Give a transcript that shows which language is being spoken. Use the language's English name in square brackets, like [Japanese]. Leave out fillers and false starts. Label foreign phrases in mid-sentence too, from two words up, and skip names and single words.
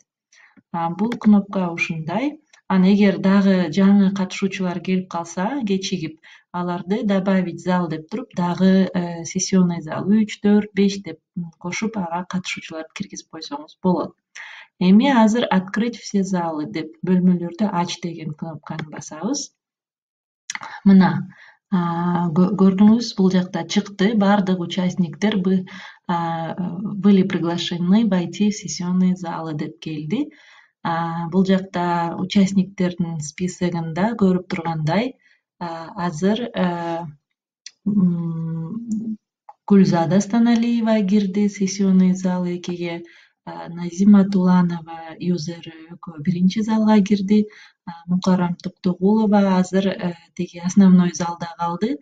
[Kyrgyz] Бул кнопка ушундай. Анан эгер дагы жаңы катышуучулар келип калса, кечигип, аларды [Russian] добавить зал [Kyrgyz] деп туруп, дагы [Russian] сессионный зал [Kyrgyz] 3, 4, 5 деп кошуп, ага катышуучуларды киргизип койсоңуз болот. Эми азыр [Russian] открыть все залы [Kyrgyz] деп бөлмөлөрдү ач деген кнопканы басабыз. Мына көрдүңүз, бул жакта чыкты. Бардык участниктер [Russian] были приглашены войти в сессионные залы [Kyrgyz] деп келди. Бул жакта участниктердин списогунда көрүп тургандай, азыр Гүлзада Станалиева кирди [Russian] сессионный зал [Kyrgyz] 2ге, Назима Туланова юзер экөө 1 залга кирди, Мукарам Токтогулова азыр тиги основной залда калды.